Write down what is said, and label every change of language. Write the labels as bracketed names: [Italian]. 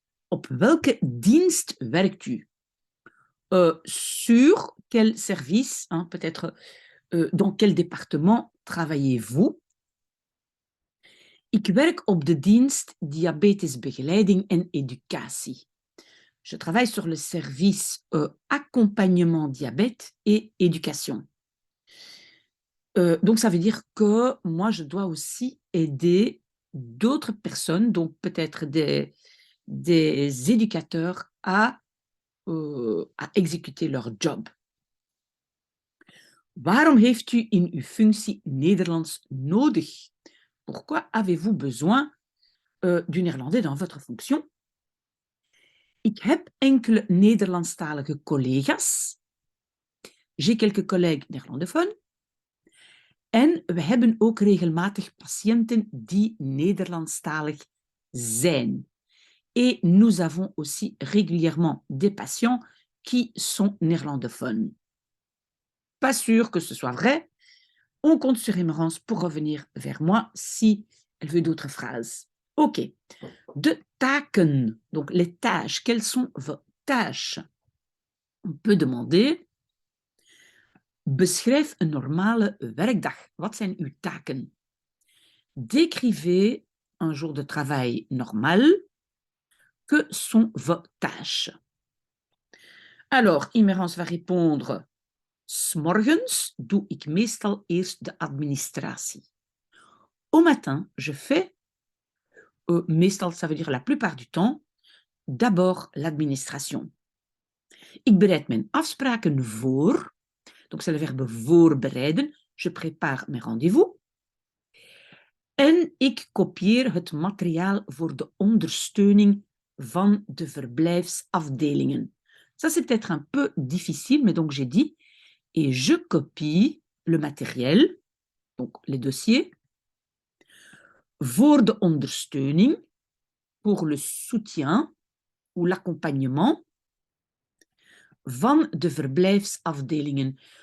[Dutch] Op welke dienst werkt u? [French] Sur quel service, hein, peut-être dans quel département travaillez-vous? [Dutch] Ik werk op de dienst diabetesbegeleiding en educatie. [French] Je travaille sur le service accompagnement diabète et éducation. Donc, ça veut dire que moi, je dois aussi aider d'autres personnes, donc peut-être des éducateurs à exécuter leur job. [Dutch] Waarom heeft u in uw functie Nederlands nodig? [French] Pourquoi avez-vous besoin du néerlandais dans votre fonction? [Dutch] Ik heb enkele Nederlandstalige collega's. [French] J'ai quelques collègues néerlandophones. [Dutch] En we hebben ook regelmatig patiënten die Nederlandstalig zijn. [French] Et nous avons aussi régulièrement des patients qui sont néerlandophones. Pas sûr que ce soit vrai. On compte sur Emerance pour revenir vers moi si elle veut d'autres phrases. OK. [Dutch] De taken, [French] donc les tâches. Quelles sont vos tâches? On peut demander: [Dutch] beschrijf een normale werkdag. Wat zijn uw taken? [French] Décrivez un jour de travail normal. Que sont vos tâches? Alors, Immerance va répondre: [Dutch] 's morgens doe ik meestal eerst de administratie. [French] Au matin, je fais, meestal, ça veut dire la plupart du temps, d'abord l'administration. [Dutch] Ik bereid mijn afspraken voor. [French] Donc, c'est le verbe voorbereiden. Je prépare mes rendez-vous. [Dutch] En ik kopieer het materiaal voor de ondersteuning van de verblijfsafdelingen. [French] Ça, c'est peut-être un peu difficile, mais donc j'ai dit, et je copie le matériel, donc les dossiers, [Dutch] voor de ondersteuning, [French] pour le soutien ou l'accompagnement [Dutch] van de verblijfsafdelingen.